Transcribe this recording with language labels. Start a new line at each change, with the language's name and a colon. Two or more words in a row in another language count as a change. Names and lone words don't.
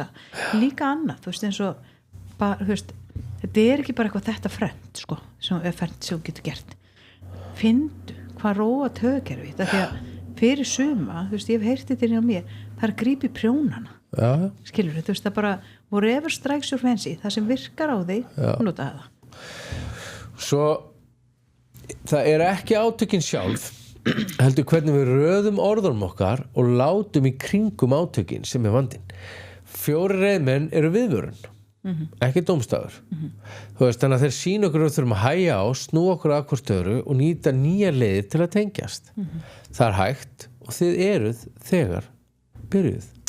Icelandic: Líka annað, þú veist eins og bara, þú veist, þetta er ekki bara eitthvað þetta fernt, sko, sem er fernt sem þú getur gert. Finndu hvað róa taugakerfið, því að fyrir suma, þú veist, ég hef heyrt þetta inn á mér, það er að grípa í prjónana. Já. Skilur þú veist, það bara
English: whatever strikes your fancy,
Icelandic: það sem virkar á þig, notaðu það. Svo, það er ekki átökin sjálf, heldur hvernig við röðum orðunum okkar og látum í kringum átökin sem er vandinn. 4 reiðmenn eru viðvörun. Ekki dómstafur þú veist, þannig að þeir sýna okkur og þurfum að hæja á, snúa okkur að hvort öðru og nýta nýja leiðir til að tengjast það er hægt og þið eruð þegar byrjuð